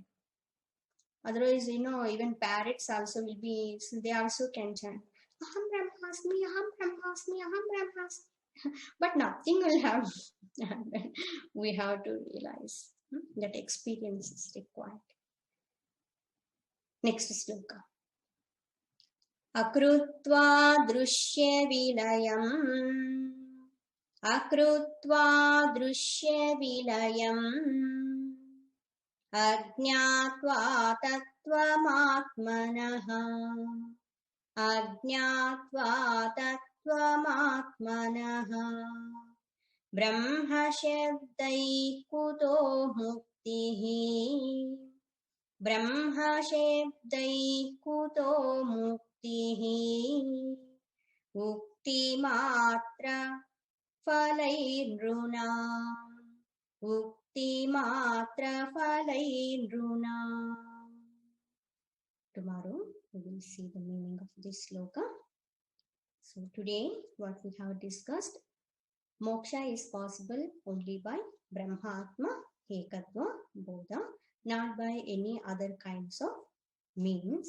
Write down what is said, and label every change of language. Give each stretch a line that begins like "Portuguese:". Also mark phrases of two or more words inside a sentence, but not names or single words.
English: Otherwise, even parrots also will be, they also can chant,
Sanskrit: Aham Brahmasmi, Aham Brahmasmi, Aham Brahmasmi.
English: But nothing will happen. We have to realize that experience is required. Next sloka.
Sanskrit: Akrutva drushya vilayam. Akrutva drushya vilayam. Ajñātvā tattvamātmanaha. Ajñātvā tattvamātmanaha. Brahma shabdai kuto muktihi. Brahma shabdai kuto muktihi. Ukti matra phalairunam. Matra phalairunam.
English: Tomorrow we will see the meaning of this sloka. So today what we have discussed, moksha is possible only by
Sanskrit: Brahmatma Ekatva Bodha,
English: not by any other kinds of means.